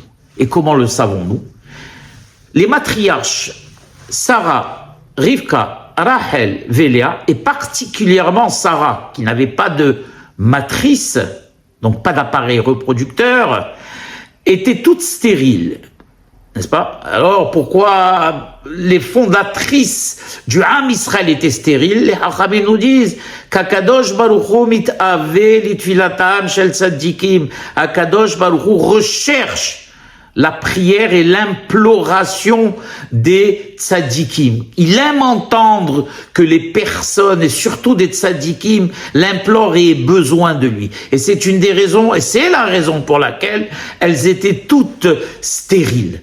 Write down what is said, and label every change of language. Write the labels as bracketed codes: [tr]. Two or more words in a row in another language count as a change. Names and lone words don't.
[fr] Et comment le savons-nous? Les matriarches, Sarah, Rivka, Rachel, Léa, et particulièrement Sarah, qui n'avait pas de matrice, donc pas d'appareil reproducteur, étaient toutes stériles, n'est-ce pas? Alors pourquoi les fondatrices du Ham Israël étaient stériles? Les Hachamim nous disent qu' [he] הקדוש ברוך הוא מתאווה לתפילתם של צדיקים. הקדוש ברוך הוא [fr] recherche la prière et l'imploration des tzadikim. Il aime entendre que les personnes, et surtout des tzadikim, l'implorent et aient besoin de lui. Et c'est une des raisons, et c'est la raison pour laquelle elles étaient toutes stériles.